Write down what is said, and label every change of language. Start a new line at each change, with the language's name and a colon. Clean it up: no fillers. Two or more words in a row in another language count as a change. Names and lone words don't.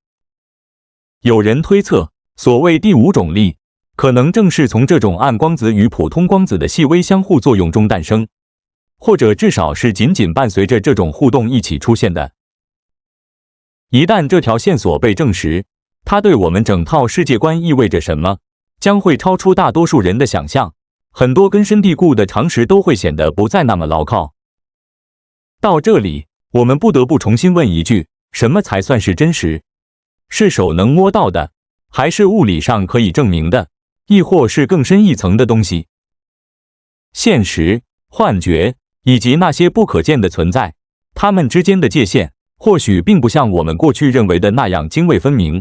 Chinese: 有人推測，所謂第五種力，可能正是從這種暗光子與普通光子的細微相互作用中誕生，或者至少是緊緊伴隨着這種互動一起出現的。一旦這條線索被證實，它對我們整套世界觀意味着什麼，將會超出大多數人的想象，很多根深蒂固的常識都會顯得不再那麼牢靠。到這裡，我們不得不重新問一句：什麼才算是真實？是手能摸到的，還是物理上可以證明的？亦或是更深一層的東西？現實、幻覺以及那些不可見的存在，它們之間的界限或許並不像我們過去認為的那樣涇渭分明。